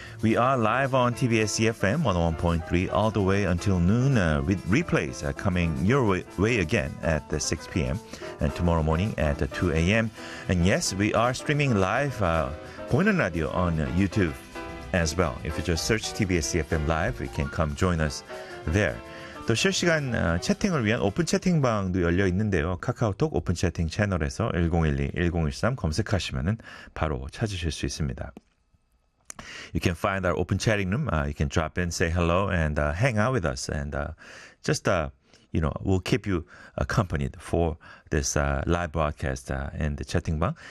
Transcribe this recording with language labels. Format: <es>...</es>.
<en>We are live on TBS EFM 101.3 all the way until noon with replays coming your way again at 6 p.m. and tomorrow morning at 2 a.m. And yes, we are streaming live Boinan Radio on YouTube as well. If you just search TBS EFM Live, you can come join us there.</en> <ko>또 실시간 채팅을 위한 오픈 채팅방도 열려 있는데요. 카카오톡 오픈 채팅 채널에서 1012-1013 검색하시면 바로 찾으실 수 있습니다.</ko> <en>You can find our open chatting room. You can drop in, say hello, and hang out with us. And just, you know, we'll keep you accompanied for this live broadcast and the chatting방.</en>